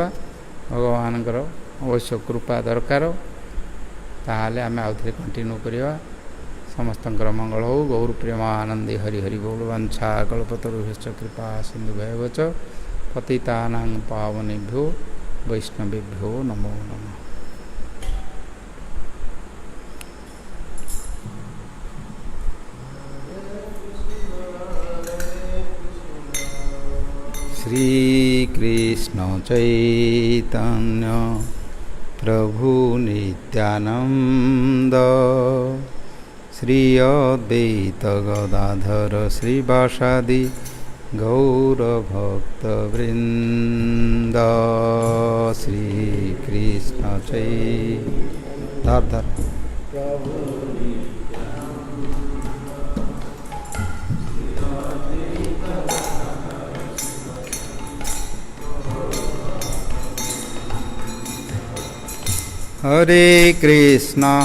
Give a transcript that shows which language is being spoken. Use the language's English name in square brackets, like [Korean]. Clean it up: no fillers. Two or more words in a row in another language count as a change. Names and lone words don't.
[Odia] ଭଗବାନଙ୍କର ଅବଶ୍ୟ କୃପା ଦରକାର, ତାହେଲେ ଆମେ ଆଉଥରେ କଣ୍ଟିନ୍ୟୁ କରିବା। ସମସ୍ତଙ୍କର ମଙ୍ଗଳ ହେଉ। ଗୌର ପ୍ରେମାନନ୍ଦେ ହରି ହରି ବୋଲ। [Sanskrit] वाञ्छा कल्पतरुभ्यश्च कृपा सिन्धुभ्येव च पतितानां पावनेभ्यो वैष्णवेभ्यो नमो नमः। श्रीकृष्ण चैतन्य प्रभु नित्यानंद, श्री अद्वैत गदाधर श्रीवासादि गौरभक्तवृंद। श्रीकृष्ण चैतन्य हरे कृष्ण